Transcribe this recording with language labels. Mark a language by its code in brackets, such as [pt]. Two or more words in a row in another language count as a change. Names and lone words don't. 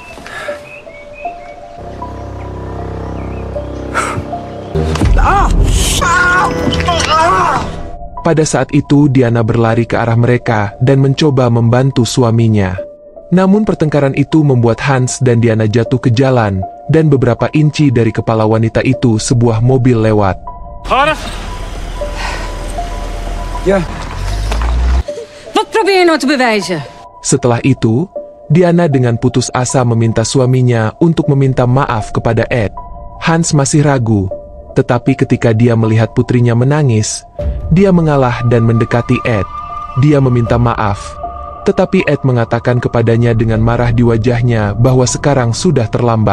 [id] Pada saat itu Diana berlari ke arah mereka dan mencoba membantu suaminya. Namun pertengkaran itu membuat Hans dan Diana jatuh ke jalan, dan beberapa inci dari kepala wanita itu sebuah mobil lewat. [nl] Ja. Wat probeer je nou te bewijzen? [id] Setelah itu, Diana dengan putus asa meminta suaminya untuk meminta maaf kepada Ed. Hans masih ragu, tetapi ketika dia melihat putrinya menangis, dia mengalah dan mendekati Ed. Dia meminta maaf, tetapi Ed mengatakan kepadanya dengan marah di wajahnya bahwa sekarang sudah terlambat.